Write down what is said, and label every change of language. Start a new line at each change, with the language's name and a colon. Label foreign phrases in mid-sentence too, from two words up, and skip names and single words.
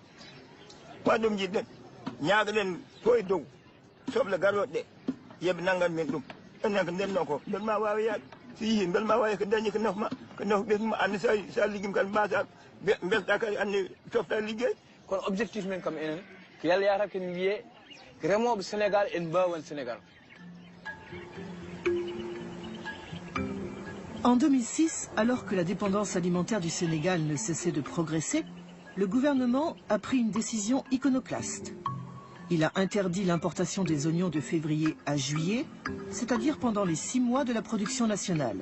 Fula: ko ɗum jiɗɗen ñaagaɗen to e dow soble garoɗe ɗe yooɓe nanggan men ɗum enen ko ndenno ko bel ma wawi yaade so yeehi bel ma wawi ko dañi ko nafma ɓesma andi sa liggim kadi mbasa belɗa kadi andi tofta liggey kono objectif men kam enen ko yalla yata ken wiye remoɓe Sénégal en mbawan Sénégal.
French: En 2006, alors que la dépendance alimentaire du Sénégal ne cessait de progresser, le gouvernement a pris une décision iconoclaste. Il a interdit l'importation des oignons de février à juillet, c'est-à-dire pendant les 6 mois de la production nationale.